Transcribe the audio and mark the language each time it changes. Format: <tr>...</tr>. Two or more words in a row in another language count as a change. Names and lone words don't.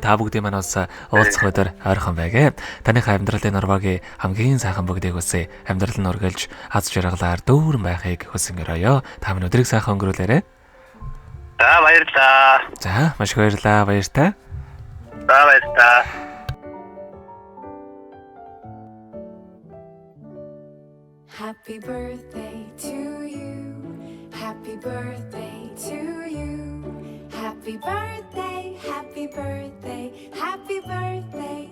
<mn>Та бүгдийн маань бас уулзах өдөр ойрхон байгээ. Таныхаа амьдралын нурвагийн хамгийн сайхан бүгдийг хүсье. Амьдрал нь үргэлж аз жаргалаар дүүрэн байхыг хүсэн өрөөё. Та минь өдрийг сайхан өнгөрүүлээрэй. За баярлаа. За маш их баярлалаа. Баяртай. За баярлаа.</mn> <en>Happy birthday to you. Happy birthday to you. Happy birthday, happy birthday, happy birthday.</en>